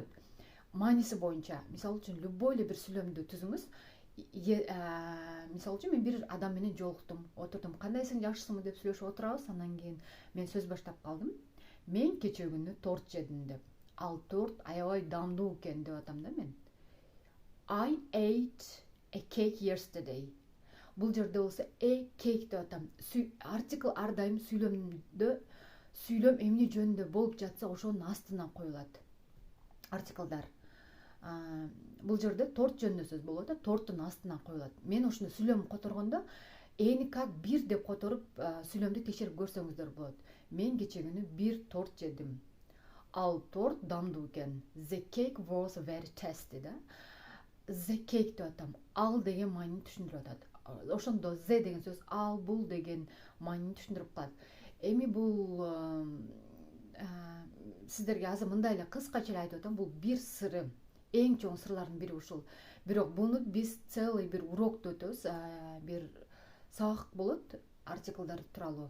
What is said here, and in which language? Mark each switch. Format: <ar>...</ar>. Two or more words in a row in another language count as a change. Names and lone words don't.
<ky>Мааниси боюнча, мисалы үчүн, любой эле бир сүйлөмдү түзүңүз. Мисалы үчүн, мен бир адам менен жолуктум, отурдум. Кандайсың, жакшысыңбы деп сүйлөшүп отурабыз. Андан кийин мен сөз баштап калдым. Мен кече күнү торт жедим деп. Ал торт аябай даамдуу экен деп атам да мен.</ky> <en>I ate a cake yesterday.</en> <ky>Бул жерде болсо cake деп атам. Артикл ар дайым сүйлөм эмне жөнүндө болуп жатса ошонун астына коюлат. Артиклдар. Бул жерде торт жөнүндө сөз болуп атат, торттун астына коюлат. Мен ошондо сүйлөм которгондо эни как бир деп которуп сүйлөмдү текшерип көрсөңүздөр болот. Мен кече күнү бир торт жедим. Ал торт даамдуу экен.</ky> <en>The cake was very tasty да. The cake</en> <ky>деп атам. Ал деген маанини түшүндүрүп атат. Ошондо з деген сөз ал, бул деген маанини түшүндүрүп калат. Эми бул сиздерге азыр мындай эле кыскача эле айтып атам. Бул бир сыры, эң чоң сырлардын бири ушул. Бирок буну биз целый бир урокто өтөбүз, бир сабак болот артиклдар тууралуу.</ky>